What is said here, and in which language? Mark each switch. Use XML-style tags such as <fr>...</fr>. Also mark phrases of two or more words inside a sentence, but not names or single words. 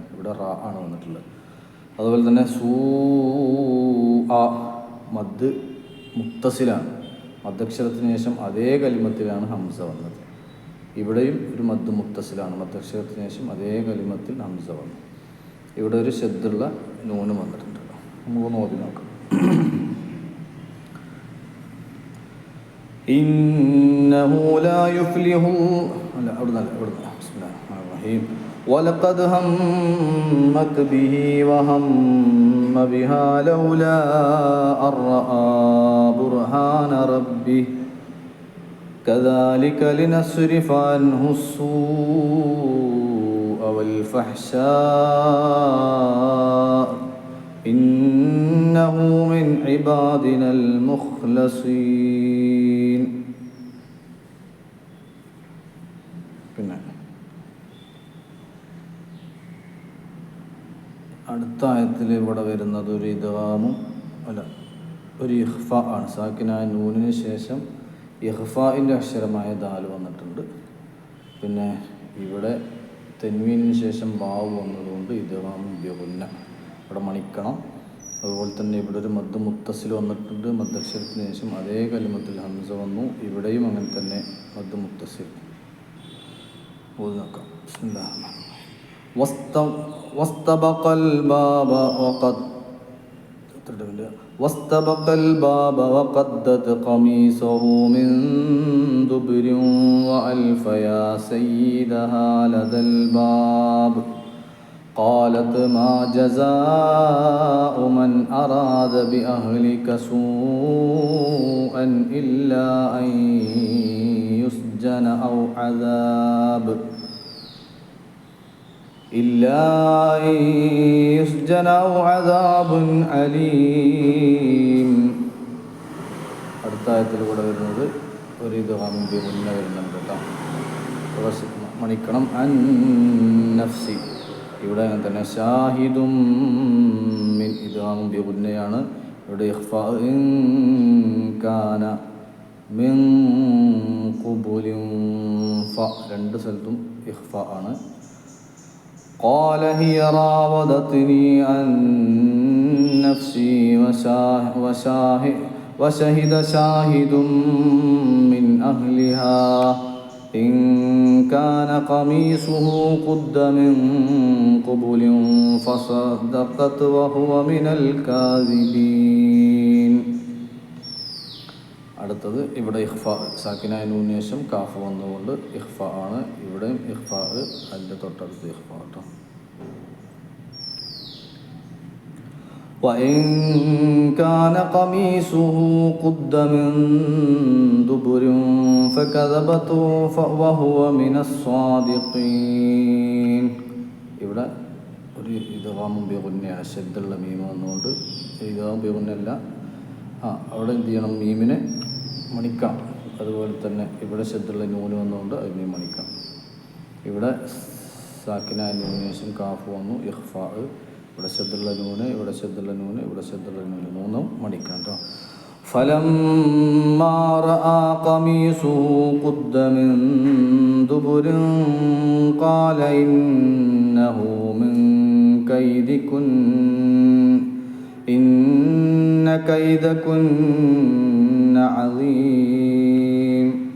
<ml>ഇവിടെ റാ ആണ് വന്നിട്ടുള്ളത്. അതുപോലെ തന്നെ</ml> <ar>مد متصل.</ar> <ml>മദ്ദക്ഷരത്തിന് ശേഷം അതേ കലിമത്തിലാണ് ഹംസ വന്നത്. ഇവിടെയും ഒരു</ml> <ar>مد متصل.</ar> <ml>മദ്ദക്ഷരത്തിന് ശേഷം അതേ കലിമത്തിൽ ഹംസ വന്നു. ഇവിടെ ഒരു ശബ്ദമുള്ള നൂന് വന്നിട്ടുണ്ട്. നമുക്ക് നോക്കി നോക്കാം.</ml> <ar>إنه لا يفلح بسم الله الرحمن الرحيم. ولقد همت به وهم بها لولا أن رأى برهان ربه كذلك لنصرف عنه السوء والفحشاء إنه من عبادنا المخلصين.</ar> <ml>പിന്നെ അടുത്ത ആയത്തിൽ ഇവിടെ വരുന്നത് ഒരു ഇദ്ഗാമും ഒരു ഇഖ്ഫ ആണ്. സാക്കിനായ നൂനിന് ശേഷം ഇഖ്ഫാഇൻ്റെ അക്ഷരമായ ദാൽ വന്നിട്ടുണ്ട്. പിന്നെ ഇവിടെ തൻവീനിന് ശേഷം വാവ് വന്നതുകൊണ്ട്</ml> <ar>إدغام بغنة</ar> <ml>ഇവിടെ മണിക്കണം. അതുപോലെ തന്നെ ഇവിടെ ഒരു</ml> <ar>مد متصل</ar> <ml>വന്നിട്ടുണ്ട്. മദ്ദക്ഷരത്തിന് ശേഷം അതേ കലിമത്തിൽ ഹംസ വന്നു. ഇവിടെയും അങ്ങനെ തന്നെ</ml> <ar>مد متصل.</ar> <ml>നോക്കാം.</ml> <ar>واستبق الباب وقدت قميصه من دبر وألف يا سيدها لدى الباب قالت ما جزاء من أراد بأهلك سوءا إلا أن يسجن أو عذاب أليم.</ar> <ml>അടുത്ത ആയത്തിൽ കൂടെ വരുന്നത് ഒരു</ml> <ar>إدغام بغنة</ar> <ml>വരുന്നുണ്ട് കേട്ടോ. മണിക്കണം.</ml> <ar>عن نفسي</ar> <ml>ഇവിടെ അങ്ങനെ തന്നെ</ml> <ar>شاهد من إدغام بغنة.</ar> <ml>ഇവിടെ</ml> <ar>إخفاء إن كان من قبل ف</ar> <ml>രണ്ട് സ്ഥലത്തും ഇഖ്ഫാ ആണ്.</ml> <ar>قال هي راودتني عن نفسي وشهد شاهد من أهلها إن كان قميصه قد من قبل فصدقت وهو من الكاذبين.</ar> <ml>അടുത്തത് ഇവിടെ ഇഖ്ഫാ സാക്കിനായ നൂനിന് ശേഷം കാഫ് വന്നുകൊണ്ട് ഇഖ്ഫാ ആണ്. ഇവിടെയും ഇഖ്ഫാ, അതിൻ്റെ തൊട്ടടുത്ത് ഇഖ്ഫാ കേട്ടോ.</ml> <ar>وإن كان قميصه قد من دبر فكذبت وهو من الصادقين.</ar> <ml>ഇവിടെ ഒരു</ml> <ar>إدغام بغنة.</ar> <ml>ശബ്ദമുള്ള മീം വന്നുകൊണ്ട്</ml> <ar>إدغام بغنة.</ar> <ml>അവിടെ എന്ത് ചെയ്യണം? മീമിനെ മണിക്കണം. അതുപോലെ തന്നെ ഇവിടെ ശബ്ദമുള്ള നൂന് വന്നുകൊണ്ട് അതിനെ മണിക്കണം. ഇവിടെ സാക്കിനായ നൂനിന് ശേഷം കാഫ് വന്നു ഇഖ്ഫാ, ഇവിടെ ശദ്ദുള്ള നൂന്, ഇവിടെ ശദ്ദുള്ള നൂന്, ഇവിടെ ശദ്ദുള്ള നൂന്, മൂന്നും മണിക്കണം കേട്ടോ.</ml> <ar>فلما رأى قميصه قد من دبر قال إنه من كيدكن إن كيدكن عظيم.</ar>